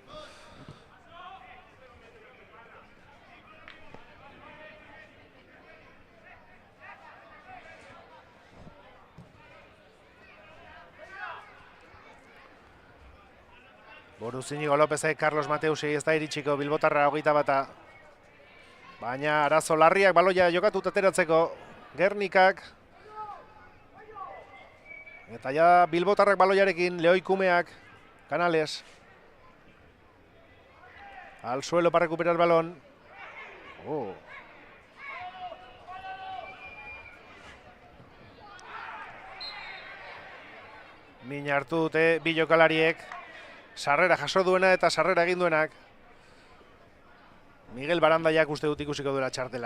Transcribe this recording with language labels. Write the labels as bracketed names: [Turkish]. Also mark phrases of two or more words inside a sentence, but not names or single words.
[Basque] Buruz Inigo Lopezek, Carlos Mateusi ez da iritsiko bilbotarra 21. Baina arazo larriak baloia jokatut ateratzeko Gernikak. Eta ja bilbotarrak baloiarekin, Leoi Kumeak, Canales. [Spanish] Al suelo para recuperar el balón. [Basque] Min hartu dute bi jokalariek. Sarrera jaso duena eta sarrera egin duenak. Miguel Barandaiak uste dut ikusiko duela txartela.